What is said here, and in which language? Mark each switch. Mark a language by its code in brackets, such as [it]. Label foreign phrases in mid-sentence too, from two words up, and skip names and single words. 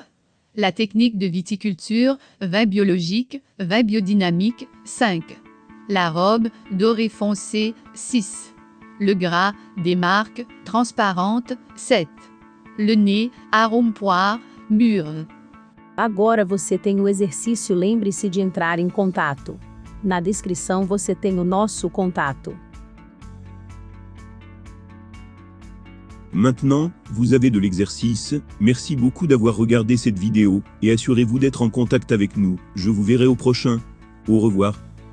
[fr] La technique de viticulture, vin biologique, vin biodynamique. 5. La robe, doré foncé. 6. Le gras, des marques, transparente. 7. Le nez, arôme poire, mûre. [pt] Agora você tem o exercício, lembre-se de entrar em contato. Na descrição você tem o nosso contato. [fr] Maintenant, vous avez de l'exercice. Merci beaucoup d'avoir regardé cette vidéo et assurez-vous d'être en contact avec nous. Je vous verrai au prochain. Au revoir.